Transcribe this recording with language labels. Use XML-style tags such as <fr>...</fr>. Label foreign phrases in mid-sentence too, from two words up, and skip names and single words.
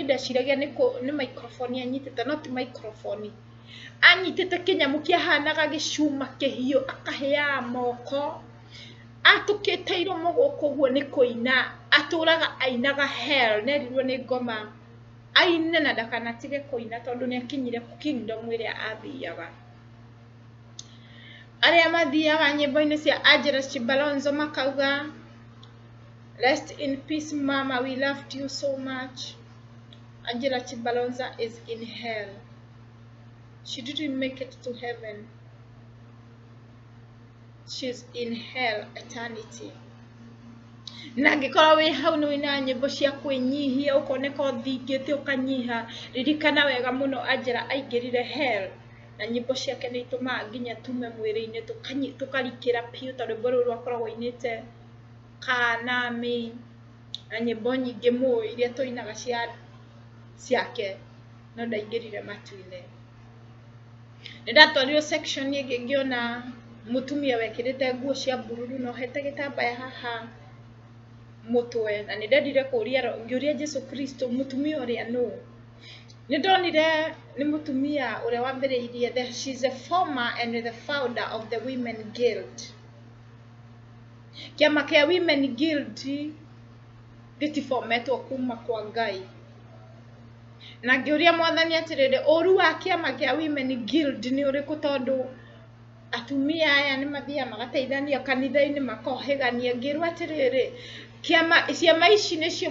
<ki>ndeciragia ni microphone anyitite</ki> <en>not microphone</en> <ki>anyitite kinyamu kiahanaga gicuma kihio akahea moko atukite iromo guku guo ni kuina aturaga ainaga hell nerirwo ni ngoma aine na ndakanatige kuina tondu ni akinyire kingdom iria athiaga aria mathiaga nyimbo-ini cia Angela Chibalonza makauga</ki> <en>rest in peace mama, we loved you so much. Angela Chibalonza is in hell. She didn't make it to heaven. She's in hell eternity.</en> <ki>Na ngikora we hau ni wina nyimbo cia kwinyihia ukoneka uthingite ukanyiha ririkana wega muno Angela aingirire hell na nyimbo ciake ni ituma nginya tume mwiri-ini tukarikira piu tondu rwimbo ruru rwakoragwo inite kanami na nyimbo nyingi mu iria tuinaga ciake no ndaingirire matu-ini ni ndatwarirwo section ingi ngiona mutumia wekirite nguo cia bururu no hete gitambaya haha mutwe na ni ndendire ngiuria Jesu Kristo mutumia uria no ni ndonire ni mutumia uria wambiriirie</ki> <en>she's a former and the founder of the Women Guild.</en> <ki>Kiama kia Women Guild gitifometwo kuma kwa Ngai na ngiuria mwathani atirire uru wa kiama kia Women Guild ni uriku tondu atumia aya ni mathia magateithania kanitha-ini makohegania ngirwa atiriri ciama ici nicio</ki>